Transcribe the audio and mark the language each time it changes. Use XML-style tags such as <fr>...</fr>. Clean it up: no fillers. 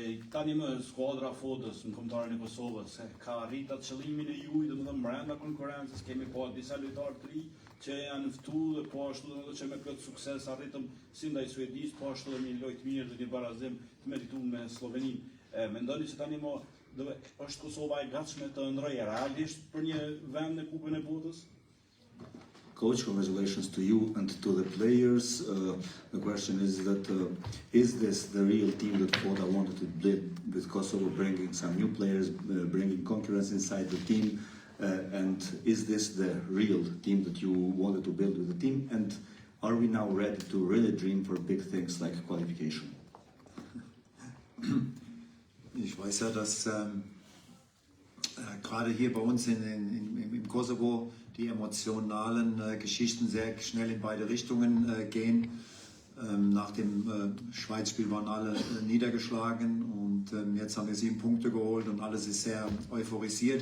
<sq>Tani më skuadra Fodës në kombëtarën e Kosovës ka arritur qëllimin e juaj, domethënë brenda konkurrencës kemi pa disa lojtarë të ri që janë ftuar dhe po ashtu edhe që me plot sukses arritëm si ndaj Suedisë, po ashtu edhe një lojë të mirë dhe një barazim të merituar me Sloveninë. Mendoni se tani më është Kosova e gatshme të ndrojë realisht për një vend në Kupën e Botës?</sq> <en>Coach, congratulations to you and to the players. The question is that is this the real team that Foda wanted to build with Kosovo, bringing some new players, bringing concurrence inside the team? And is this the real team that you wanted to build with the team? And are we now ready to really dream for big things like qualification?</en> <de>Ich weiß ja, dass gerade hier bei uns im Kosovo die emotionalen Geschichten sehr schnell in beide Richtungen gehen. Nach dem Schweiz-Spiel waren alle niedergeschlagen und jetzt haben wir 7 Punkte geholt und alles ist sehr euphorisiert.</de>